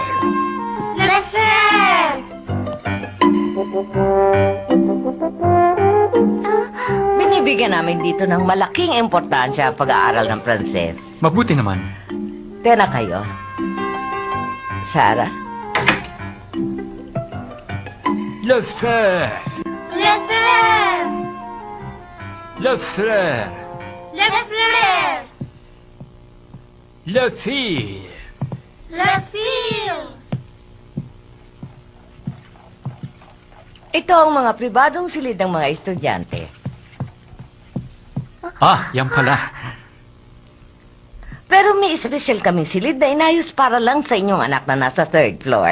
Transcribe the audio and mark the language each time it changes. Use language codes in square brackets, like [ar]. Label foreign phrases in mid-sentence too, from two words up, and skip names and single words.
[fr] Le père! [tl] Binibigyan namin dito ng malaking importansya ang pag-aaral ng Pranses. Mabuti naman. Tena kayo. Sarah? [fr] Le frère. Le père! Le frère. Le frère! Le fille. Le fille! [tl] Ito ang mga pribadong silid ng mga estudyante. Yan pala. Pero may espesyal kaming silid na inayos para lang sa inyong anak na nasa [en] third floor.